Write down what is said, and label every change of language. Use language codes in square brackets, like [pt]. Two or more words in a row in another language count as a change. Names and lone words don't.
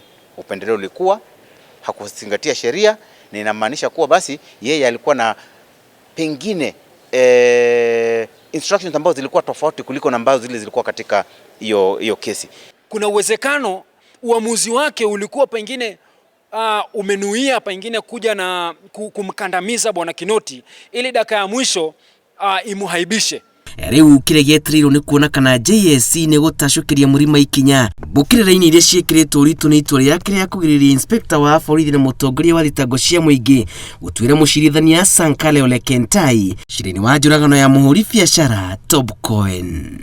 [sw] Upendeleo ulikuwa, hakuzingatia sheria, na inamaanisha kuwa basi yeye alikuwa na pengine instructions ambazo zilikuwa tofauti kuliko na ambazo zile zilikuwa katika hiyo kesi. Kuna uwezekano uamuzi wake ulikuwa pengine umenuia pengine kuja na kumkandamiza bwana Kinoti ili dakika ya mwisho imuhaibishe. [ki] Rĩu kĩrĩa gĩetereirwo nĩ kuona kana JSC nĩ gũtacũkĩria Mrima ikinya mbũkĩrĩra-inĩ iria ciĩkĩrĩtwo ũritũ nĩ itua rĩake rĩa kũgirĩrĩria inspector wa borithi na mũtongoria wa thitango cia mũingĩ gũtuĩra mũcirithania Sankale Ole Kentai cira-inĩ wa njũragano ya mũhũri biacara Top Coin.